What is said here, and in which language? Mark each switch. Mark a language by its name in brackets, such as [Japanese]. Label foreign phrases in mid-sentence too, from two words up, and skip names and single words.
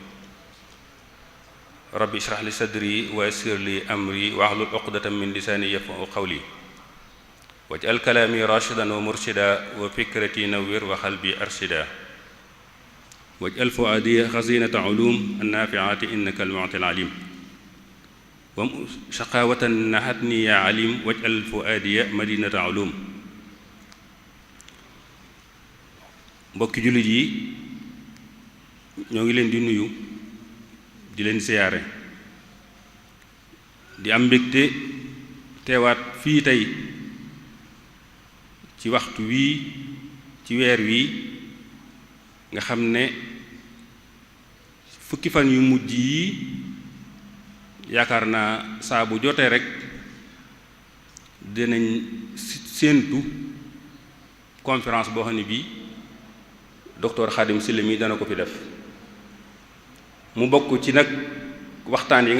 [Arabic] رب اشرح لي صدري ويسر لي أمري واحلل عقدة من لساني يفقهوا قولي واجعل كلامي راشدا ومرشدا وفكرتي نوّر وقلبي أرشدا واجعل فؤادي خزينة علوم النافعات إنك المعطي العليم وشقاوة نحتني يا عليم واجعل فؤادي مدينة علوم [Wolof] mbokki jullit yi ñoo ngi leen di nuyu di leen siyaare di am mbégte teewaat fii tey ci waxtu wii ci weer wii nga xam ne fukki fan yu mujj yi yaakaar naa saa bu jotee rek dinañ séentu conférence boo xam ne bii docteur Khadim Sylla mi dana ko fi def mu bokk ci nag waxtaan yi nga